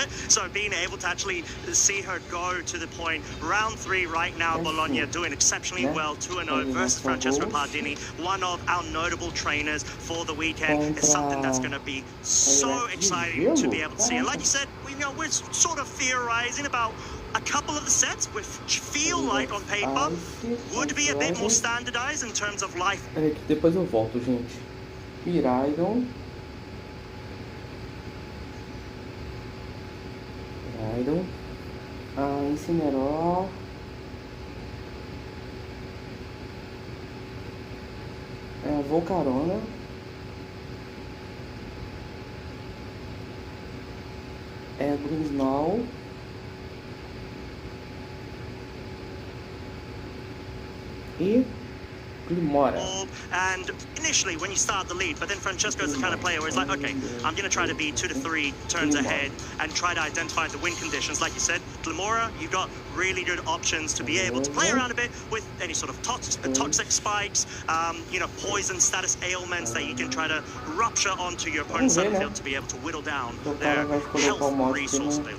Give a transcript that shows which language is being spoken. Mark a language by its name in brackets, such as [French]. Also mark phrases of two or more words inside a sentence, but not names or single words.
[English] So being able to actually see her go to the point, round 3 right now, Bologna doing exceptionally well, 2-0 versus Francesco Pardini, one of our notable trainers for the weekend, is something that's going to be so exciting to be able to see. And like you said, we're sort of theorizing about a couple of the sets which feel like on paper would be a bit more standardized in terms of life. [Portuguese] Depois eu volto, gente. Rhydon. Incineroar. Volcarona. Grinsnall. E Glimora. [English] And initially when you start the lead, but then Francesco's the kind of player where he's like, okay, I'm going to try to be 2 to 3 turns ahead and try to identify the win conditions. Like you said, Glimora, you've got really good options to be able to play around a bit with any sort of toxic spikes, poison status ailments that you can try to rupture onto your opponent's field to be able to whittle down their health resource available.